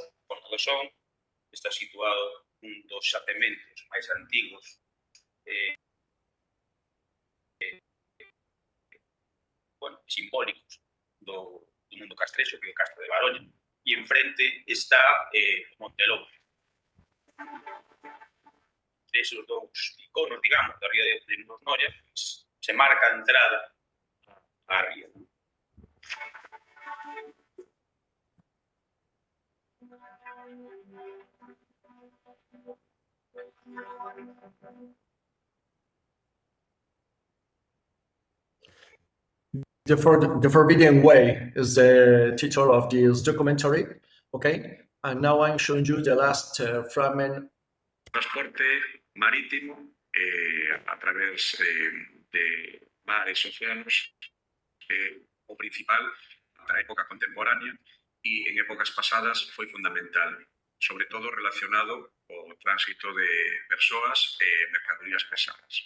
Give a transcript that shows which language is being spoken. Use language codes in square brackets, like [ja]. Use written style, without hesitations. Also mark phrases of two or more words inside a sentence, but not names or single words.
[gl] Porto do Son está situado un dos xacementos máis antigos simbólicos do mundo castrexo, que é o Castro de Baroña. E enfrente está Montelobo. Esos dous iconos, digamos, da ría de Muros Noia, se marca a entrada á ría. [en] The Forbidden Way is the title of this documentary, okay? And now I'm showing you the last fragment. [gl] Transporte marítimo a través de mares e océanos o principal da época contemporánea e en épocas pasadas foi fundamental, sobre todo relacionado co tránsito de persoas e mercadorías pesadas.